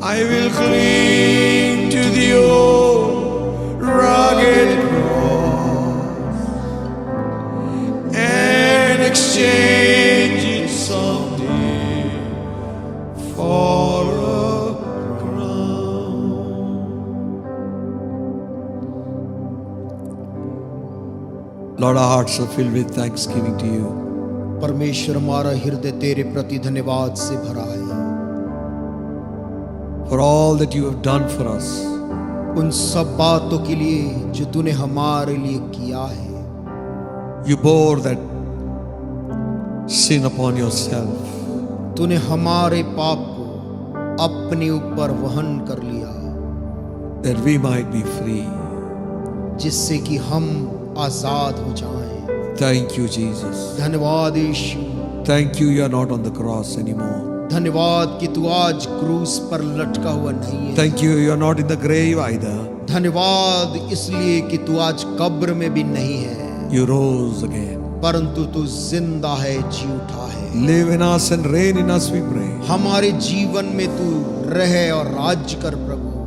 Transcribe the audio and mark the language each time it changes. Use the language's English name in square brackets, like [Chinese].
[English] I will cling to the old rugged cross and exchange it someday for a crown. Lord, our hearts are filled with thanksgiving to you. [Hindi] परमेश्वर हमारा हृदय तेरे प्रति धन्यवाद से भरा है, [English] For all that you have done for us. [Hindi] उन सब बातों के लिए जो तूने हमारे लिए किया है। [English] You bore that sin upon yourself [Hindi] तूने हमारे पाप को अपने ऊपर वहन कर लिया, [English] that we might be free. [Hindi] जिससे कि हम आजाद हो जाएं। [English] Thank you, Jesus. [Hindi] धन्यवाद यीशु, [English] Thank you, you are not on the cross anymore. [Hindi] धन्यवाद कि तू आज क्रूस पर लटका हुआ नहीं है। [English] Thank you, you are not in the grave either. [Hindi] धन्यवाद इसलिए कि तू आज कब्र में भी नहीं है, [English] You rose again. [Hindi] परंतु तू जिंदा है, जी उठा है। [English] Live in us and reign in us, we pray. [Hindi] हमारे जीवन में तू रहे और राज्य कर प्रभु।